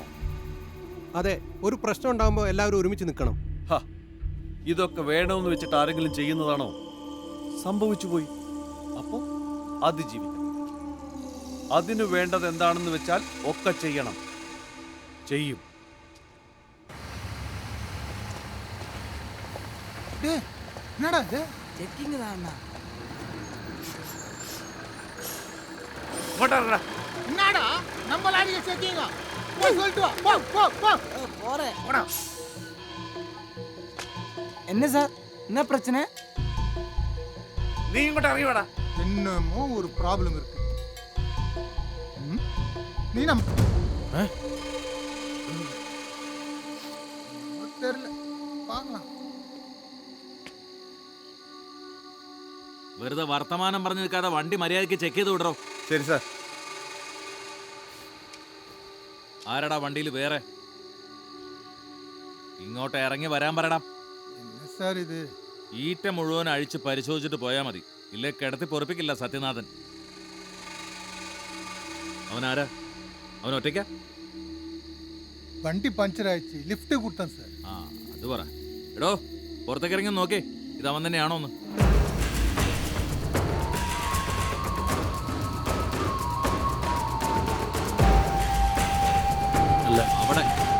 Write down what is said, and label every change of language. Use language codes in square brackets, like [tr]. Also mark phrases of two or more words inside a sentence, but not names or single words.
[ml] അതെ, ഒരു പ്രശ്നം ഉണ്ടാകുമ്പോൾ എല്ലാവരും ഒരുമിച്ച് നിൽക്കണം. ഹ, ഇതൊക്കെ വേണമെന്ന് വെച്ചിട്ട് ആരെങ്കിലും ചെയ്യുന്നതാണോ? സംഭവിച്ചു പോയി, അപ്പോൾ അതിജീവിക്കണം. അതിനു വേണ്ടത് എന്താണെന്ന് വെച്ചാൽ ഒക്കെ ചെയ്യണം, ചെയ്യും. [ta] டேய், என்னடா இது? [ml] ചെക്കിങ് താന്നാ. [ta] என்னடா நம்ம லாரியை செக்கிங்க? போய் சொல்லிட்டு வா. போ போ போ. പോരെ. என்ன சார், என்ன பிரச்சனை? [ml] നീ ഇങ്ങോട്ട് അറിയടാ. [ta] என்னமோ ஒரு ப்ராப்ளம் இருக்கு. நீ நம்ம தெரியல, பார்க்கலாம். [ml] വെറുതെ വർത്തമാനം പറഞ്ഞു നിൽക്കാതെ വണ്ടി മര്യാദയ്ക്ക് ചെക്ക് ചെയ്ത് വിടറോ. ശരി സാർ. ആരടാ വണ്ടിയിൽ വേറെ? ഇങ്ങോട്ട് ഇറങ്ങി വരാൻ പറയടാ. [ta] என்ன சார் இது? [ml] ഈറ്റ മുഴുവൻ അഴിച്ച് പരിശോധിച്ചിട്ട് പോയാൽ മതി. ഇല്ലേ കിടത്തി പൊറപ്പിക്കില്ല സത്യനാഥൻ. അവനാരാ? അവൻ ഒറ്റയ്ക്കാ? [ta] வண்டி பஞ்சர் ஆயிடுச்சு, லிஃப்ட் கொடுத்தேன் சார். [ml] ആ അത് പറ. എടോ, പുറത്തേക്ക് ഇറങ്ങി നോക്കേ, ഇത് അവൻ തന്നെയാണോ ഒന്ന്. അല്ല, അവിടെ